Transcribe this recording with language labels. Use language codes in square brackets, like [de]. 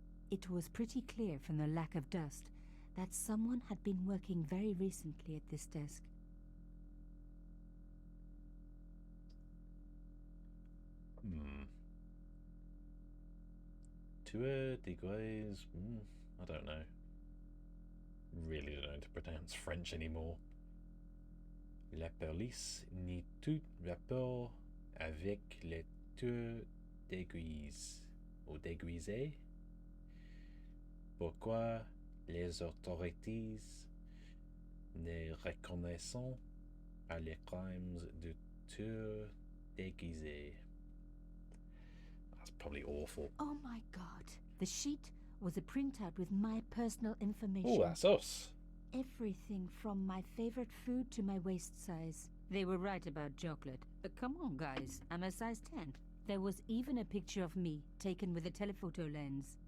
[en] It was pretty clear from the lack of dust that someone had been working very recently at this desk. [fr] Tueur des Guys. [en] I don't know. Really don't know how to pronounce French anymore. [fr] La police n'a tout rapport avec les tueurs d'aiguilles ou déguisés. Pourquoi les autorités ne reconnaissent pas les crimes de tueurs déguisés? [en] That's probably awful. Oh my god. The sheet was a printout with my personal information. Oh, that's us. Everything from my favorite food to my waist size. They were right about chocolate. Come on, guys. I'm a size 10. There was even a picture of me, taken with a telephoto lens.